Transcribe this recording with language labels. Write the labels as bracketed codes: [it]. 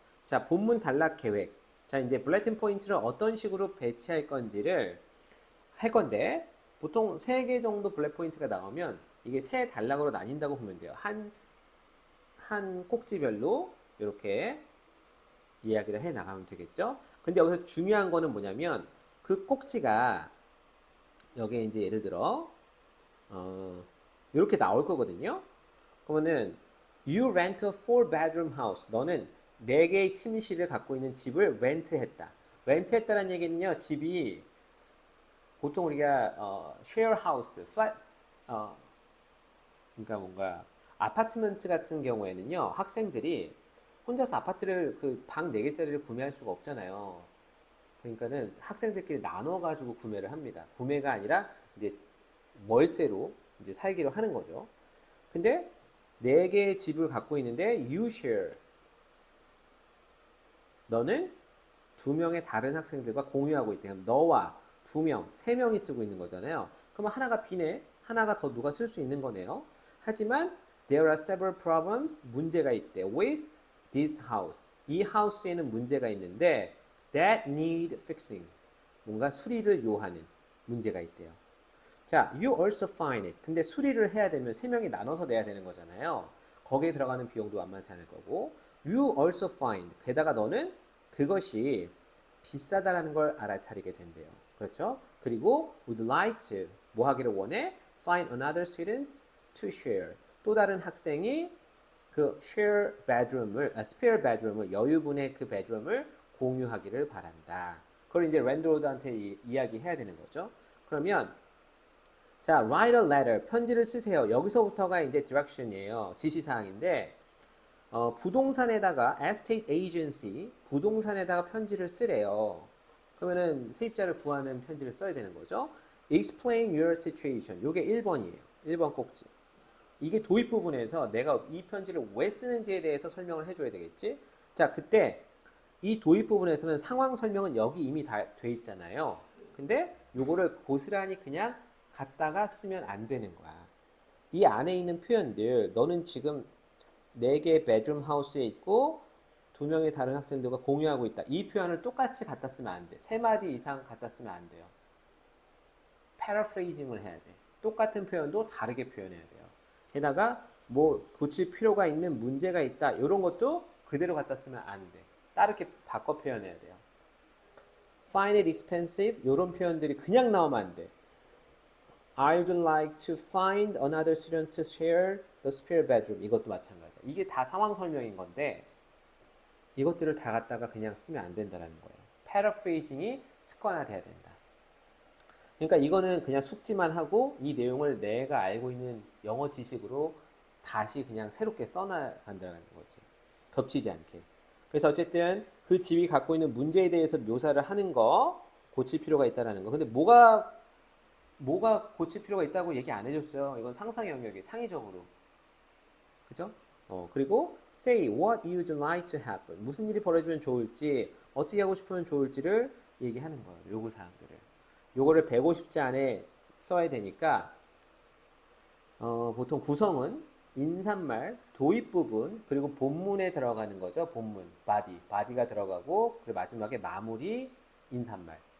[ko] 자, 본문 단락 계획. 자, 이제 블레틴 포인트를 어떤 식으로 배치할 건지를 할 건데 보통 3개 정도 블랙 포인트가 나오면 이게 3단락으로 나뉜다고 보면 돼요. 한 꼭지별로 이렇게 이야기를 해 나가면 되겠죠. 근데 여기서 중요한 거는 뭐냐면 그 꼭지가 여기에 이제 예를 들어 이렇게 나올 거거든요. 그러면은 [en] You rent a 4-bedroom house. [ko] 너는 4개의 침실을 갖고 있는 집을 렌트했다. 렌트했다는 얘기는요. 집이 보통 우리가 share house, 그러니까 뭔가 아파트먼트 같은 경우에는요. 학생들이 혼자서 아파트를 그 방 4개짜리를 구매할 수가 없잖아요. 그러니까는 학생들끼리 나눠 가지고 구매를 합니다. 구매가 아니라 이제 월세로 이제 살기로 하는 거죠. 근데 4개의 집을 갖고 있는데 [en] you share. [ko] 너는 2명의 다른 학생들과 공유하고 있대. 그럼 너와 2명, 3명이 쓰고 있는 거잖아요. 그러면 하나가 비네. 하나가 더 누가 쓸 수 있는 거네요. 하지만 [en] there are several problems. [ko] 문제가 있대. [en] with this house. [ko] 이 하우스에는 문제가 있는데 [en] that need fixing. [ko] 뭔가 수리를 요하는 문제가 있대요. [en] 자, you also find it. [ko] 근데 수리를 해야 되면 3명이 나눠서 내야 되는 거잖아요. 거기에 들어가는 비용도 만만치 않을 거고 [en] you also find. [ko] 게다가 너는 그것이 비싸다라는 걸 알아차리게 된대요. 그렇죠? 그리고 would like to 뭐 하기를 원해? [en] Find another student to share. [ko] 또 다른 학생이 그 share bedroom을 spare bedroom을 여유분의 그 bedroom을 공유하기를 바란다. 그걸 이제 랜드로드한테 이야기해야 되는 거죠. 그러면 자, [en] write a letter. [ko] 편지를 쓰세요. 여기서부터가 이제 direction이에요. 지시사항인데 부동산에다가 estate agency, 부동산에다가 편지를 쓰래요. 그러면은 세입자를 구하는 편지를 써야 되는 거죠. [en] Explain your situation. [ko] 요게 1번이에요. 1번 꼭지. 이게 도입 부분에서 내가 이 편지를 왜 쓰는지에 대해서 설명을 해줘야 되겠지. 자, 그때 이 도입 부분에서는 상황 설명은 여기 이미 다 돼 있잖아요. 근데 요거를 고스란히 그냥 갖다가 쓰면 안 되는 거야. 이 안에 있는 표현들, 너는 지금 4개의 베드룸 하우스에 있고 2명의 다른 학생들과 공유하고 있다. 이 표현을 똑같이 갖다 쓰면 안 돼. 3마디 이상 갖다 쓰면 안 돼요. 패러프레이징을 해야 돼. 똑같은 표현도 다르게 표현해야 돼요. 게다가 뭐 고칠 필요가 있는 문제가 있다. 이런 것도 그대로 갖다 쓰면 안 돼. 다르게 바꿔 표현해야 돼요. [en] Find it expensive. [ko] 이런 표현들이 그냥 나오면 안 돼. [en] I'd like to find another student to share the spare bedroom. [ko] 이것도 마찬가지야. 이게 다 상황 설명인 건데 이것들을 다 갖다가 그냥 쓰면 안 된다는 거예요. 패러프레이징이 습관화돼야 된다. 그러니까 이거는 그냥 숙지만 하고 이 내용을 내가 알고 있는 영어 지식으로 다시 그냥 새롭게 써나간다는 거지. 겹치지 않게. 그래서 어쨌든 그 집이 갖고 있는 문제에 대해서 묘사를 하는 거 고칠 필요가 있다라는 거. 근데 뭐가 고칠 필요가 있다고 얘기 안 해줬어요. 이건 상상의 영역이에요. 창의적으로. 그죠? 그리고 [en] say what you'd like to happen. [ko] 무슨 일이 벌어지면 좋을지, 어떻게 하고 싶으면 좋을지를 얘기하는 거예요. 요구 사항들을. 요거를 150자 안에 써야 되니까 보통 구성은 인사말, 도입 부분, 그리고 본문에 들어가는 거죠. 본문, 바디가 들어가고, 그리고 마지막에 마무리, 인사말.